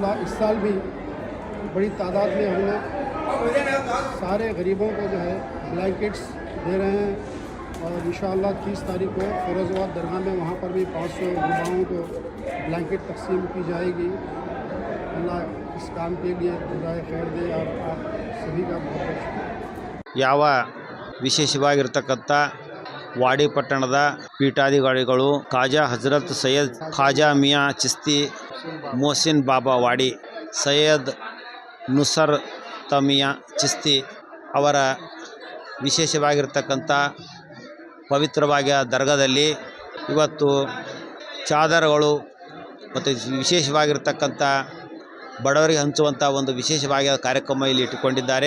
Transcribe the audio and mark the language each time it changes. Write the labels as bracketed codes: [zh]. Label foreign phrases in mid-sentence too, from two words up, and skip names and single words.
[hi] अल्हम्दुलिल्लाह इस साल भी बड़ी तादाद में हम लोग सारे गरीबों को जो है ब्लैंकेट्स दे रहे हैं और इंशाअल्लाह 30 तारीख को फिरोज़ाबाद दरगाह में वहाँ पर भी 500 गुरबाओं को ब्लैंकेट तकसीम की जाएगी। अल्लाह इस काम के लिए खुदाए खैर दे और आप सभी का बहुत बहुत शुक्रिया। [kn] ಯಾವ ವಿಶೇಷವಾಗಿರ್ತಕ್ಕಂಥ ವಾಡಿ ಪಟ್ಟಣದ ಪೀಠಾಧಿಕಾರಿಗಳು ಖಾಜಾ ಹಜರತ್ ಸೈಯದ್ ಖಾಜಾ ಮಿಯಾ ಚಿಸ್ತಿ ಮೊಹಸಿನ್ ಬಾಬಾ ವಾಡಿ ಸೈಯದ್ ನುಸರ್ ತಮಿಯಾ ಚಿಸ್ತಿ ಅವರ ವಿಶೇಷವಾಗಿರ್ತಕ್ಕಂಥ ಪವಿತ್ರವಾಗಿ ದರ್ಗಾದಲ್ಲಿ ಇವತ್ತು ಚಾದರಗಳು ಮತ್ತು ವಿಶೇಷವಾಗಿರ್ತಕ್ಕಂಥ ಬಡವರಿಗೆ ಹಂಚುವಂಥ ಒಂದು ವಿಶೇಷವಾಗಿ ಕಾರ್ಯಕ್ರಮ ಇಲ್ಲಿ ಇಟ್ಟುಕೊಂಡಿದ್ದಾರೆ.